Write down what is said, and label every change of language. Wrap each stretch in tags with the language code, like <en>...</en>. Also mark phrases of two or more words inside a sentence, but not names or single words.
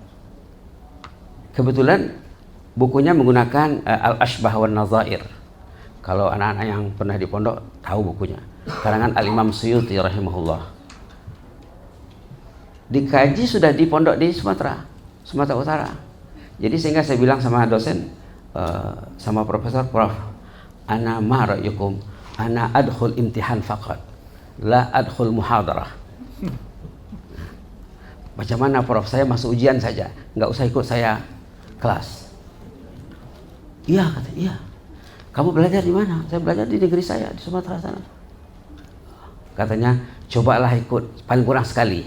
<id>Kebetulan bukunya menggunakan Al-Ashbah wan Nazair, Kalau anak-anak yang pernah di pondok tahu bukunya. Karangan Al-Imam Suyuti rahimahullah. Dikaji sudah di pondok di Sumatera Utara. Jadi sehingga saya bilang sama dosen, sama profesor, Prof,</id> <ar>أنا ما رأيكم، أنا أدخل امتحان فقط، لا أدخل محاضرة.</ar> <id>Bagaimana Prof, saya masuk ujian saja, nggak usah ikut saya kelas. Iya, kata, iya. Kamu belajar di mana? Saya belajar di negeri saya, di Sumatera sana. Katanya, cobalah ikut, paling kurang sekali.</id>